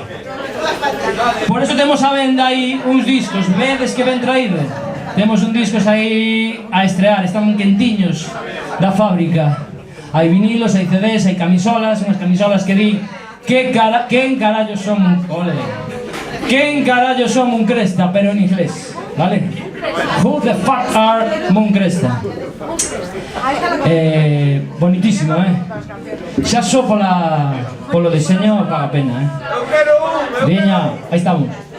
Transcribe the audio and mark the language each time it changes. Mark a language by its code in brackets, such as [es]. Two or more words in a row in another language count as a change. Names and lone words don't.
[gl] Por eso temos a venda aí uns discos, vedes que ben traído. Temos un discos aí a estrear, están quentiños da fábrica. Hai vinilos, hai CDs, hai camisolas, unhas camisolas que di quen carallo son quen carallo son un cresta, pero en inglés, vale? [en] Who the fuck are Moon Cresta? [gl] Bonitísimo, Xa só polo diseño paga pena, Viña, aí estamos.